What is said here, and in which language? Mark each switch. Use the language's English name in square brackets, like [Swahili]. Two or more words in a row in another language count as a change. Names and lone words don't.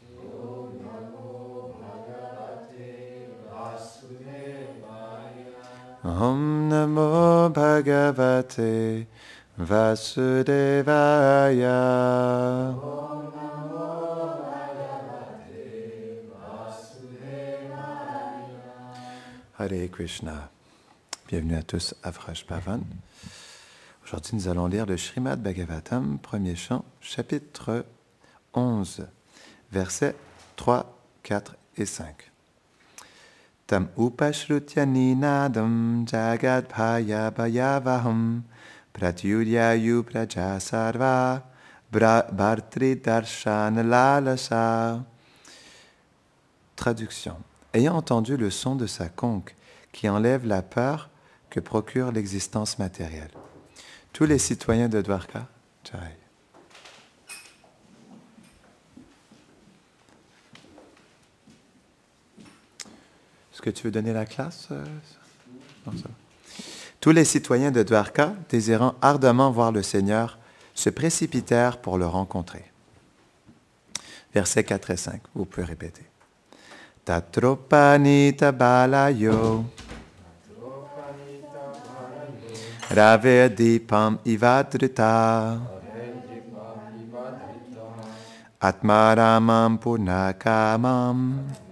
[Sanskrit] ॐ नमो भगवते वासुदेवाय. Hare Krishna. [French] Bienvenue à tous à Vraj Bhavan. Aujourd'hui, nous allons lire le Srimad Bhagavatam, premier chant, chapitre 11, versets 3, 4 et 5. [Sanskrit] तम् उपश्रुत्य निनदम् जगद् भय भयावहम् प्रत्युद्ययुः प्रजाः सर्वा भर्तृ दर्शन लालसाः. [French] Traduction. Ayant entendu le son de sa conque qui enlève la peur que procure l'existence matérielle. Tous les citoyens de Dwarka, Jai. Est-ce que tu veux donner la classe? Non, ça. Tous les citoyens de Dwarka, désirant ardemment voir le Seigneur, se précipitèrent pour le rencontrer. Versets 4 et 5, vous pouvez répéter. [Sanskrit] तत्रोपनीत बलयो रवेर्दीपम् इवादृताः आत्मारामम् पूर्णकामम्